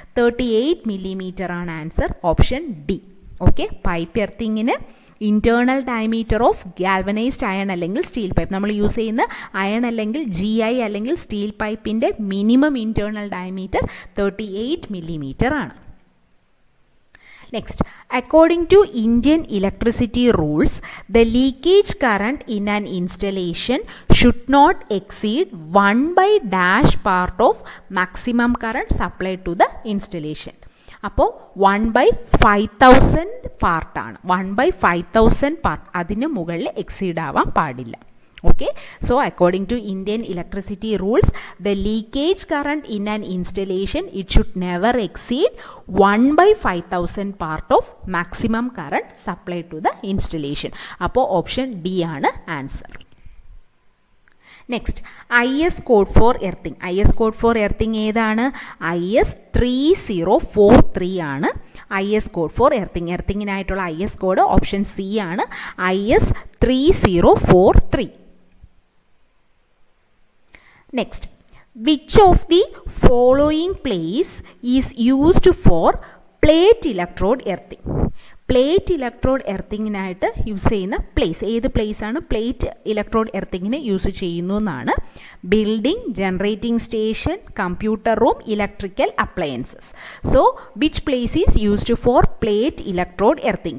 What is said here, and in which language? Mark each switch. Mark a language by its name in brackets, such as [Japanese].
[Malayalam] 38 millimeter ആണ് answer. Option D. Okay, pipe എർത്തിങ്ങിന് internal diameter of galvanised iron അല്ലെങ്കിൽ steel pipe, നമ്മൾ use ചെയ്യുന്ന iron അല്ലെങ്കിൽ GI അല്ലെങ്കിൽ സ്റ്റീൽ പൈപ്പിൻ്റെ മിനിമം ഇൻറ്റേർണൽ ഡയമീറ്റർ 38 millimeter ആണ്. [English] Next, according to Indian electricity rules, the leakage current in an installation should not exceed 1/dash part of maximum current supplied to the installation. [Malayalam] അപ്പോൾ 1/5000 പാർട്ടാണ്. 1/5000 part, അതിന് മുകളിൽ exceed ആവാൻ പാടില്ല. [English] Okay, so according to Indian electricity rules, the leakage current in an installation, it should never exceed 1/5000 part of maximum current supplied to the installation. [Malayalam] അപ്പോൾ option D ആണ് answer. Next, IS code four earthing. IS code four earthing ഏതാണ്? IS 3043 ആണ് IS code four earthing. എർത്തിങ്ങിനായിട്ടുള്ള IS code option C ആണ്, IS 3043. [English] Next, which of the following place is used for plate electrode earthing? [Malayalam] Plate electrode എർത്തിങ്ങിനായിട്ട് use ചെയ്യുന്ന place ഏത് place ആണ് plate electrode എർത്തിങ്ങിന് use ചെയ്യുന്നു എന്നാണ്. Building, generating station, computer room, electrical appliances. [English] So which place is used for plate electrode earthing?